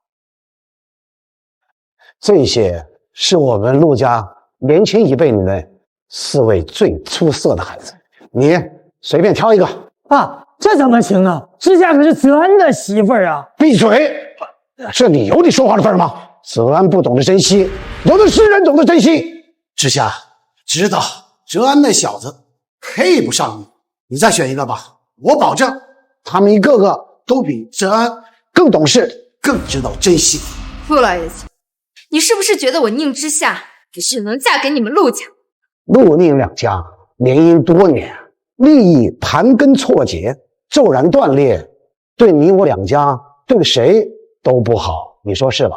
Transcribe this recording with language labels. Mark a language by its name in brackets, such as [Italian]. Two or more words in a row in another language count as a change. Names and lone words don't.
[Chinese] 這些是我們陸家年輕一輩裡的4位最出色的孩子，你隨便挑一個。爸，這怎麼行啊？之夏可是澤安的媳婦兒啊！閉嘴！這裡有你說話的份嗎？澤安不懂得珍惜，有的是人懂得珍惜。之夏知道澤安那小子配不上你，你再選一個吧。我保證，他們一個個都比澤安更懂事，更知道珍惜。陸老爺子，你是不是覺得我寧之夏只能嫁給你們陸家？陸寧兩家聯姻多年，利益盤根錯節，驟然斷裂，對你我兩家對誰都不好，你說是吧？